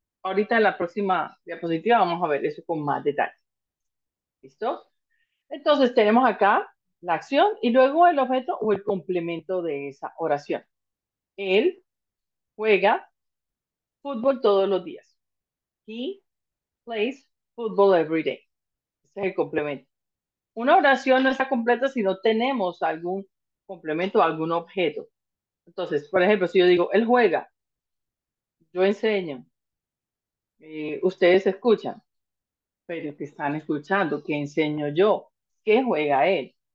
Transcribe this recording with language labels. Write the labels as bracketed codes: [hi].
[es] Ahorita en la próxima diapositiva vamos a ver eso con más detalle. ¿Listo? Entonces tenemos acá la acción y luego el objeto o el complemento de esa oración. Él juega fútbol todos los días. [en] He plays football every day. [es] Ese es el complemento. Una oración no está completa si no tenemos algún complemento, algún objeto. Entonces, por ejemplo, si yo digo, él juega, yo enseño, ustedes escuchan, pero que están escuchando, ¿qué enseño yo? ¿Qué juega él?